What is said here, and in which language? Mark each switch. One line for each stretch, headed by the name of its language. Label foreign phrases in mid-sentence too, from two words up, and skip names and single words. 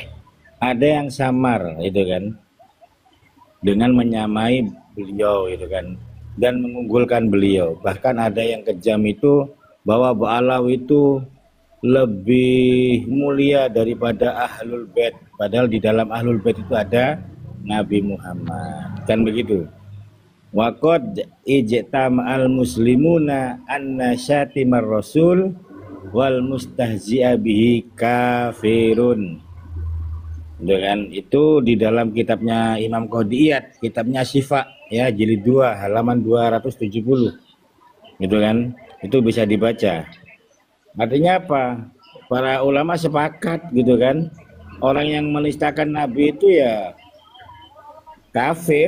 Indonesian: Ada yang samar itu kan, dengan menyamai beliau itu kan, dan mengunggulkan beliau. Bahkan ada yang kejam itu bahwa Ba'alawi itu lebih mulia daripada Ahlul Bait, padahal di dalam Ahlul Bait itu ada Nabi Muhammad, kan begitu.
Arabic: وقد اجتمع المسلمون أن شاتم الرسول والمستهزئ به كافر.
Indonesian: Itu di dalam kitabnya Imam Qodiyat, kitabnya Syifa ya, jilid 2 halaman 270. Gitu kan? Itu bisa dibaca. Artinya apa? Para ulama sepakat gitu kan. Orang yang menistakan Nabi itu ya kafir.